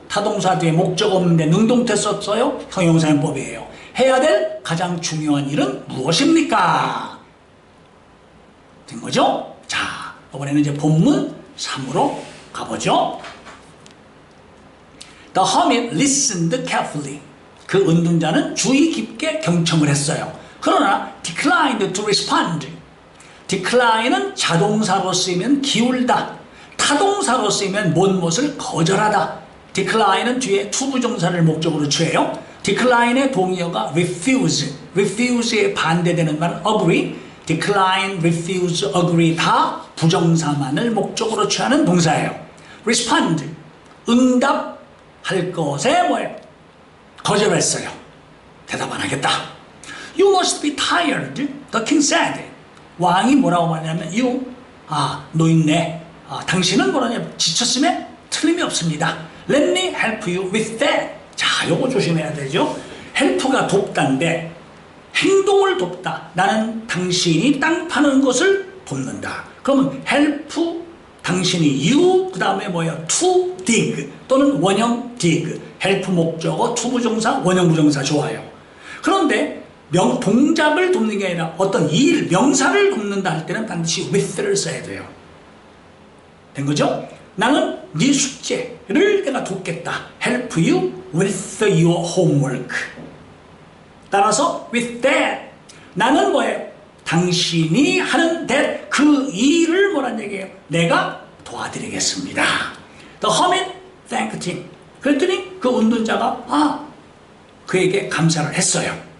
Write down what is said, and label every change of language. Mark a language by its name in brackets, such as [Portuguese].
[Korean] 타동사 뒤에 목적 없는데 능동태 썼어요? 형용사용법이에요. 해야 될 가장 중요한 일은 무엇입니까? 된 거죠? 자, 이번에는 이제 본문 3으로 가보죠. [English] The hermit listened carefully. [Korean] 그 은둔자는 주의 깊게 경청을 했어요. [English] 그러나 declined to respond. [Korean] decline은 자동사로 쓰이면 기울다, 타동사로 쓰이면 못못을 거절하다. decline은 뒤에 투부정사를 목적으로 취해요. decline의 동의어가 refuse, refuse에 반대되는 말은 agree, decline, refuse, agree 다 부정사만을 목적으로 취하는 동사예요. respond, 응답할 것에 뭐예요? 거절했어요. 대답 안 하겠다. [English] You must be tired, the king said. [Korean] 왕이 뭐라고 말하냐면 you, 노인네, 당신은 뭐라냐면 지쳤음에 틀림이 없습니다. [English] Let me help you with that. [Korean] 자, 요거 조심해야 되죠. help가 돕다인데 행동을 돕다. 나는 당신이 땅 파는 것을 돕는다. 그러면 help, 당신이 you, 그 다음에 뭐예요? [English] to dig [Korean] 또는 원형 dig. help 목적어, to 부정사, 원형 부정사 좋아요. 그런데 동작을 돕는 게 아니라 어떤 일, 명사를 돕는다 할 때는 반드시 with를 써야 돼요. 된 거죠? 나는 네 숙제를 내가 돕겠다. [English] help you with your homework. [Korean] 따라서 [English] with that, [Korean] 나는 뭐예요? 당신이 하는 that, 그 일을 뭐란 얘기예요? 내가 도와드리겠습니다. [English] The hermit thanked him. [Korean] 그랬더니 그 운둔자가 그에게 감사를 했어요.